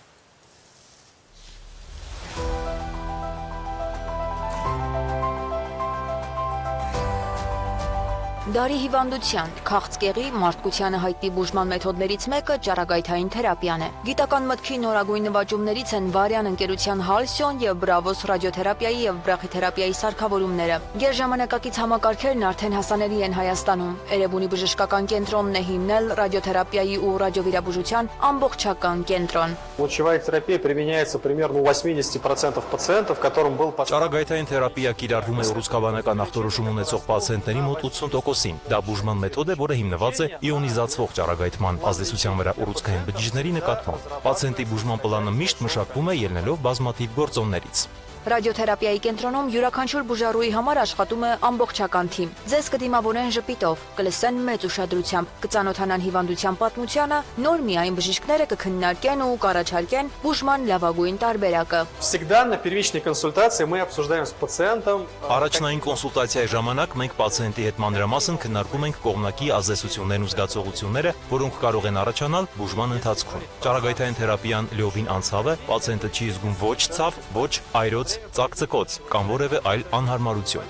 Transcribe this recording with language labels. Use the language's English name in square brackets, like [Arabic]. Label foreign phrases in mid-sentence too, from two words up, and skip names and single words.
[Armenian] Դարի հիվանդության, քաղցկեղի, մարդկությանը հայտնի բուժման մեթոդներից մեկը ճառագայթային թերապիան է։ Գիտական մտքի նորագույն նվաճումներից են Վարյան ընկերության Halcyon եւ Bravos ռադիոթերապիայի եւ բրախիթերապիայի սարքավորումները։ Գերժամանակակից համակարգերն արդեն հասանելի են Հայաստանում։ Էրեբունի բժշկական կենտրոնն է հիմնել ռադիոթերապիայի ու ռադիովիրաբուժության ամբողջական կենտրոն։ [Russian] Лучевая терапия применяется примерно у 80% пациентов, которым был [Armenian] Ճառագայթային թերապիա կիրառվում է ռուսկաբանական ախտորոշում ունեցող պացիենտների մոտ 80%-ին։ Դա բուժման մեթոդ է, որը հիմնված է իոնիզացվող ճառագայթման ազդեցության վրա ուռուցքային բջիջների նկատմամբ։ Պացիենտի բուժման պլանը միշտ մշակվում է ելնելով բազմաթիվ գործոններից։ Ռադիոթերապիայի կենտրոնում յուրաքանչյուր բուժառուի համար աշխատում է ամբողջական թիմ։ Ձեզ կդիմավորեն ժպիտով, կլսեն մեծ ուշադրությամբ, կծանոթանան հիվանդության պատմությանը, նոր միայն բժիշկները կքննարկեն ու կառաջարկեն բուժման լավագույն տարբերակը։ [Russian] Всегда на первичной консультации мы обсуждаем с пациентом. [Armenian] Առաջնային կոնսուլտացիայի ժամանակ մենք պացիենտի հետ մանրամասն քննարկում ենք կողմնակի ազդեցություններն ու զգացողությունները, որոնք կարող են առաջանալ բուժման ընթացքում։ Ճառագայթային թերապիան լիովին անցավ է, պացիենտը չի զգում ոչ ցավ, ոչ այրոց, ծակծկոց կամ որևէ այլ անհարմարություն։